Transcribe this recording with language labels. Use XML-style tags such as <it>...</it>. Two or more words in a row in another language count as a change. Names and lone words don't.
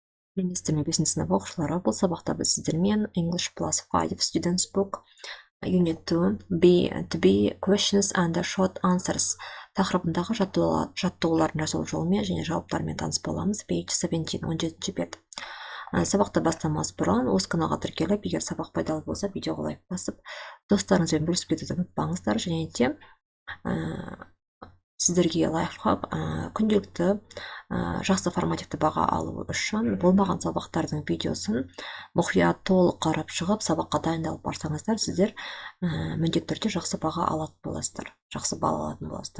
<kk>Министрдің 5 сынып оқушылары, бұл сабақта біз сіздермен</kk> <en>English plus 5 Students Book Unit 2 to be questions and short answers</en> <kk>тақырыбындағы жаттығулардың жасалу жолымен және жауаптарымен таныс боламыз. Page 17, 17 бет. Сабақты бастамас бұрын осы каналға тіркеліп, егер сабақ пайдалы болса, видеоға лайк басып, достарыңызбен бөлісіп кетуді ұмытпаңыздар. Және де сіздерге лайфхак күнделікті жақсы формативті баға алу үшін болмаған сабақтардың видеосын мұқият толық қарап шығып, сабаққа дайындалып барсаңыздар, сіздер міндетті түрде жақсы баға алатын боласыздар, жақсы балл алатын боласыздар.</kk>